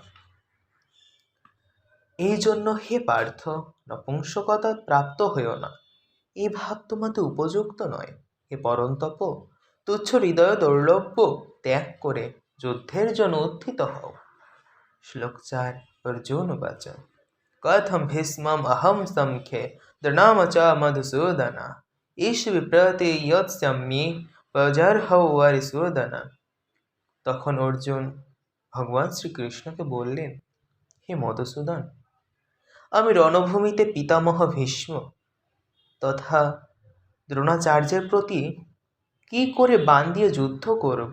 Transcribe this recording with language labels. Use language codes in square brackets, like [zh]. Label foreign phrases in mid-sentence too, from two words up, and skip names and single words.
[bn] এই জন্য হে পার্থ, নপুংসকতা প্রাপ্ত হইও না, এই ভাব তোমাদের উপযুক্ত নয়। হে পরন্তপ, তুচ্ছ হৃদয় দুর্লভ্য ত্যাগ করে যুদ্ধের জন্য উত্থিত হও। শ্লোক 4। [sa] অর্জুন উবাচ কথম ভীষ্মম অহম সংখ্যে দৃঢ়ম চ মধুসূদন ঈশ বিপ্রতি ইয়ৎস্যামি প্রজর্হৌ হরিসূদন। [bn] তখন অর্জুন ভগবান শ্রীকৃষ্ণকে বললেন, হে মধুসূদন, আমি রণভূমিতে পিতামহ ভীষ্ম তথা দ্রোণাচার্যের প্রতি কি করে বাণ দিয়ে যুদ্ধ করব?